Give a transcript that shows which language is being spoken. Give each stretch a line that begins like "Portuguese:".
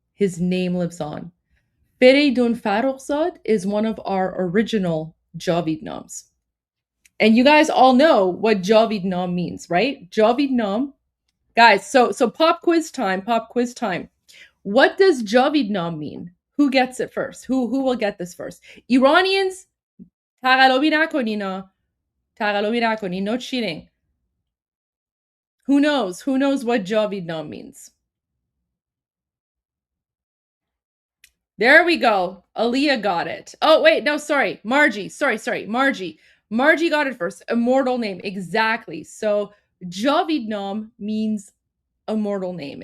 English: His name lives on. Feridun Farrokhzad is one of our original Javid Nams. And you guys all know what Javid Nam means, right? Javid Nam. Guys, so pop quiz time. What does Javid Nam mean? Who gets it first? Who will get this first? Iranians,
Persian: تقلبی نکنین. تقلبی نکنین.
English: No cheating. Who knows? Who knows what Javid Nam means? There we go. Aliyah got it. Oh, wait, no, sorry. Margie. Sorry. Margie got it first. Immortal name. Exactly. So Javid Nam means immortal name.